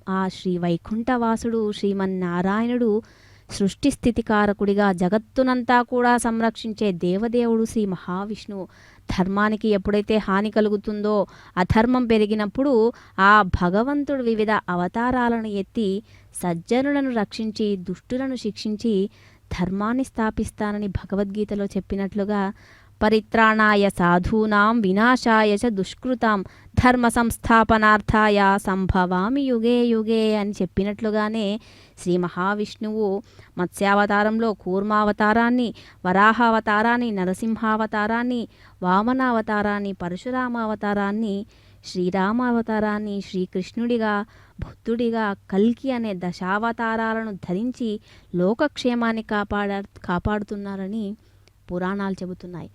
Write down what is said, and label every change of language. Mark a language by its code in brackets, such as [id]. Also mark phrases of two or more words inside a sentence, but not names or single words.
[te] ఆ శ్రీ వైకుంఠవాసుడు శ్రీమన్నారాయణుడు సృష్టి స్థితికారకుడిగా జగత్తునంతా కూడా సంరక్షించే దేవదేవుడు శ్రీ మహావిష్ణువు. ధర్మానికి ఎప్పుడైతే హాని కలుగుతుందో, అధర్మం పెరిగినప్పుడు ఆ భగవంతుడు వివిధ అవతారాలను ఎత్తి సజ్జనులను రక్షించి దుష్టులను శిక్షించి ధర్మాన్ని స్థాపిస్తానని భగవద్గీతలో చెప్పినట్లుగా [sa] పరిత్రాణాయ సాధూనాం వినాశాయ చ దుష్కృతాం ధర్మ సంస్థాపనార్థాయ సంభవామి యుగే యుగే [te] అని చెప్పినట్లుగానే శ్రీ మహావిష్ణువు మత్స్యావతారంలో కూర్మావతారాన్ని, వరాహావతారాన్ని, నరసింహావతారాన్ని, వామనావతారాన్ని, పరశురామావతారాన్ని, శ్రీరామావతారాన్ని, శ్రీకృష్ణుడిగా, బుద్ధుడిగా, కల్కి అనే దశావతారాలను ధరించి లోకక్షేమాన్ని కాపాడుతున్నారని పురాణాలు చెబుతున్నాయి.